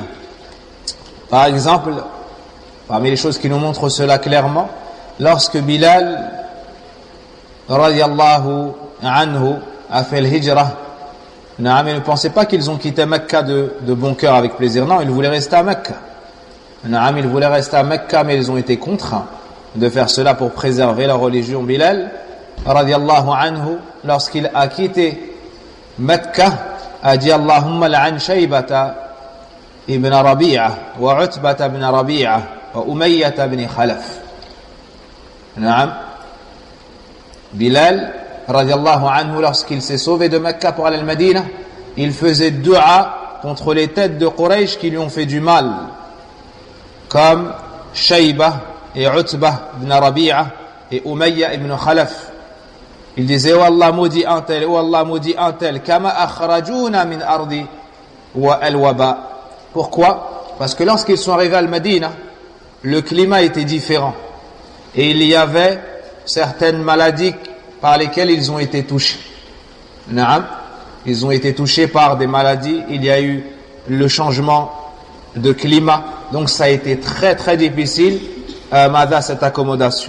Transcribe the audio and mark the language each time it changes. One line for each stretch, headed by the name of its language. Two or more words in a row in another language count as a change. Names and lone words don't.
French: Par exemple, parmi les choses qui nous montrent cela clairement, lorsque Bilal,
Arabic: رضي الله عنه,
French: a fait l'hijra, ils ne pensaient pas qu'ils ont quitté Mecca de bon cœur avec plaisir. Non, ils voulaient rester à Mecca. Ils voulaient rester à Mecca, mais ils ont été contraints de faire cela pour préserver la religion.
Arabic: Bilal, رضي الله عنه,
French: lorsqu'il a quitté Mecca, a dit
Arabic: اللهم العن شيبة بن ربيعة وعتبة بن ربيعة وأمية بن خلف. Bilal, رضي الله عنه,
French: lorsqu'il s'est sauvé de Mecca pour aller à Al-Madina, il faisait dua contre les têtes de Quraysh qui lui ont fait du mal, comme Shayba et Utbah ibn Rabi'a et Umayya ibn Khalaf. Il disait, oh Allah maudit un tel, oh Allah maudit un tel,
Arabic: كما أخرجونا من أرضي والوباء.
French: Pourquoi? Parce que lorsqu'ils sont arrivés à Al-Madina, le climat était différent et il y avait certaines maladies par lesquelles ils ont été touchés. Ils ont été touchés par des maladies, il y a eu le changement de climat, donc ça a été très très difficile cette accommodation.